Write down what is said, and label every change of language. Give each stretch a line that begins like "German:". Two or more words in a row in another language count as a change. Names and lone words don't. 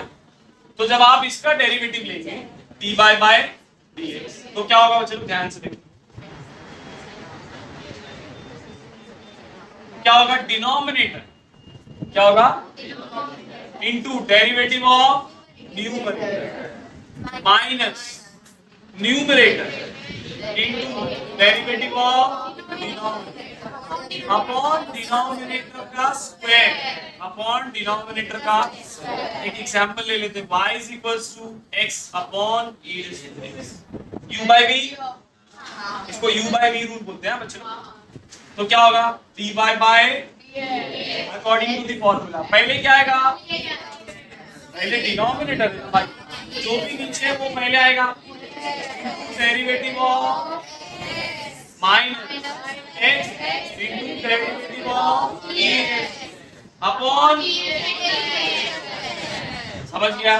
Hindi: तो जब आप इसका डेरिवेटिव लेंगे
English: dy by dx
Hindi: तो क्या होगा बच्चों, ध्यान से देखो क्या होगा, डिनोमिनेटर क्या होगा,
English: into derivative of numerator minus numerator into derivative of denominator upon denominator
Hindi: का स्क्वायर,
English: upon denominator
Hindi: का। एक एग्जांपल ले लेते हैं,
English: y is equals to x upon e raised to x, u by v,
Hindi: इसको
English: u by v rule
Hindi: बोलते हैं बच्चों। तो क्या होगा,
English: dy by according to the formula,
Hindi: पहले क्या आएगा पहले डिनोमिनेटर है भाई, जो भी नीचे है वो पहले आएगा,
English: derivative of minus x into derivative of e upon,
Hindi: समझ गया?